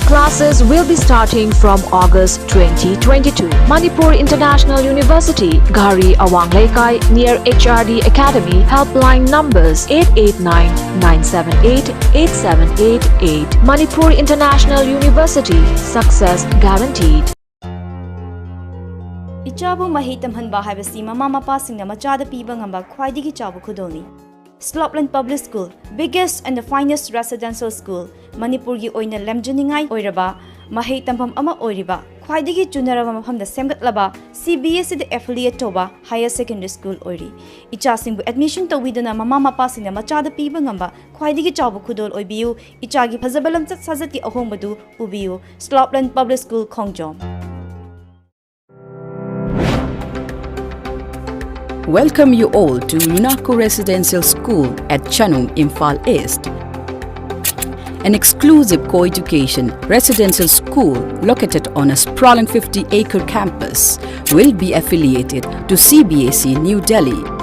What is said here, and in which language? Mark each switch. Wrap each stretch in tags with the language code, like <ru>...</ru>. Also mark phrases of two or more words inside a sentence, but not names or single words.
<en>Classes will be starting from August 2022. Manipur International University, Gari Awang Lekai, near HRD Academy. Helpline numbers 889-978-8788. Manipur International University, success guaranteed.</en> <mni>Ichabu mahitam hanba haibasi mama mapa singna machada piba ngamba khwaidigi chabu khudolni.</mni> <en>Slopland Public School, biggest and the finest residential school,</en> <mni>Manipur gi oina lemjaningai oiraba, mahei tampam ama oiriba, khwaidigi chunaraba mafamda semgatlaba, CBSE the affiliate toba</mni> <en>higher secondary school</en> <mni>oiri. Icha singbu admission tawidana mama mapa singna machada piba ngamba khwaidigi chabu khudol oibiu, ichagi phazabalam chat sajati ahombadu ubiu, Slopland Public School Khongjom.</mni> <en>Welcome you all to Lunako Residential School at Chanung, Imphal East. An exclusive co-education residential school located on a sprawling 50-acre campus will be affiliated to CBSE New Delhi.</en>